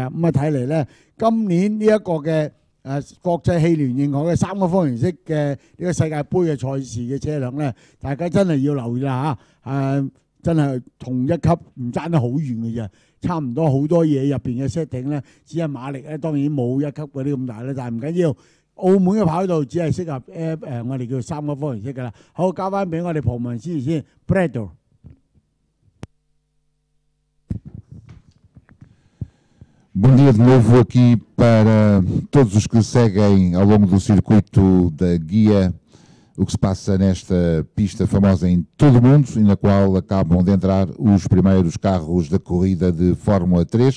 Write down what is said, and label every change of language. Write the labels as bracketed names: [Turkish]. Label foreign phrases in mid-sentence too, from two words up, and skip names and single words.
[Cantonese] 咁啊睇嚟咧，今年呢一個嘅國際汽聯認可嘅3個方程式嘅呢個世界盃嘅賽事嘅車輛咧，大家真係要留意啦嚇。真係同一級唔爭得好遠嘅啫，差唔多好多嘢入邊嘅 setting 咧，只係馬力咧當然冇一級嗰啲咁大咧，但係唔緊要。澳門嘅跑道只係適合我哋叫3個方程式㗎啦。好，交翻俾我哋旁文師先 ，Brado。 [Portuguese] Bom dia de novo aqui para todos os que seguem ao longo do circuito da guia o que se passa nesta pista famosa em todo o mundo e na qual acabam de entrar os primeiros carros da corrida de Fórmula 3.